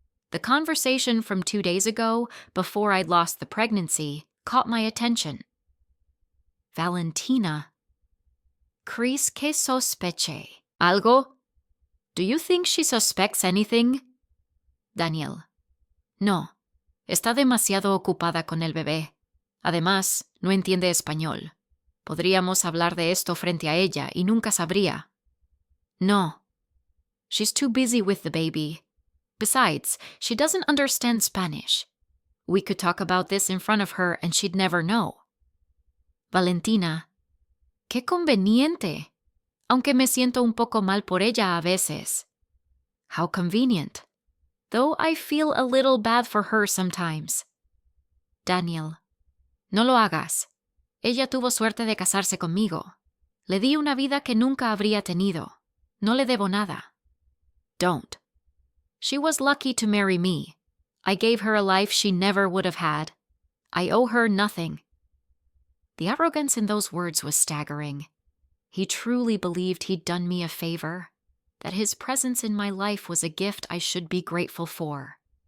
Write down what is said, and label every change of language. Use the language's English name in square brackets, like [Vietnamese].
[English] The conversation from 2 days ago, before I'd lost the pregnancy, caught my attention. Valentina. [Spanish] "Crees que sospeche algo? [English] Do you think she suspects anything?" [Spanish] Daniel. "No. Está demasiado ocupada con el bebé. Además, no entiende español. Podríamos hablar de esto frente a ella y nunca sabría." [English] "No. She's too busy with the baby. Besides, she doesn't understand Spanish. We could talk about this in front of her and she'd never know." [Spanish] Valentina. "Qué conveniente. Aunque me siento un poco mal por ella a veces." [English] "How convenient. Though I feel a little bad for her sometimes." [Spanish] Daniel. "No lo hagas. Ella tuvo suerte de casarse conmigo. Le di una vida que nunca habría tenido. No le debo nada." [English] "Don't. She was lucky to marry me. I gave her a life she never would have had. I owe her nothing." The arrogance in those words was staggering. He truly believed he'd done me a favor, that his presence in my life was a gift I should be grateful for.